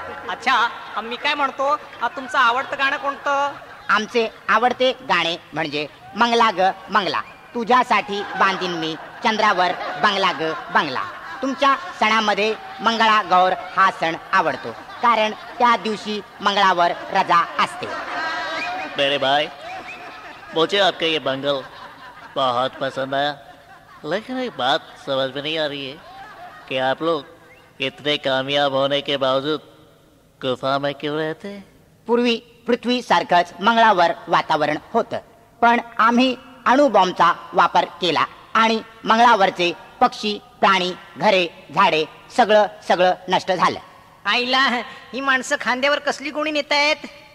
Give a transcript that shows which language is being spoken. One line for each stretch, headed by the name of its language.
Marathi: अच्छा, मी काय म्हणतो, तुमचं आवडतं गाणं कोणतं? आमचे आवडते गाणे म्हणजे मंगला ग मंगला, तुझ्यासाठी बांधीन मी चंद्रावर बंगला ग बंगला. तुमच्या सणामध्ये मंगळा गौर हा सण आवडतो, कारण त्या दिवशी मंगळावर रजा असते.
Hindi: मेरे भाई, मुझे आपका ये बंगल बहुत पसंद आया, लेकिन एक बात समझ में नहीं आ रही है कि आप लोग इतने कामयाब होने के बावजूद गुफा में क्यों रहते?
Marathi: पूर्वी पृथ्वी सारखंच मंगळावर वातावरण होतं, पण आम्ही अणुबॉम्बचा वापर केला आणि मंगळावरचे पक्षी, प्राणी, घरे, झाडे सगळं नष्ट झालं. आईला, ही माणसं खांद्यावर कसली गोणी नेत आहेत?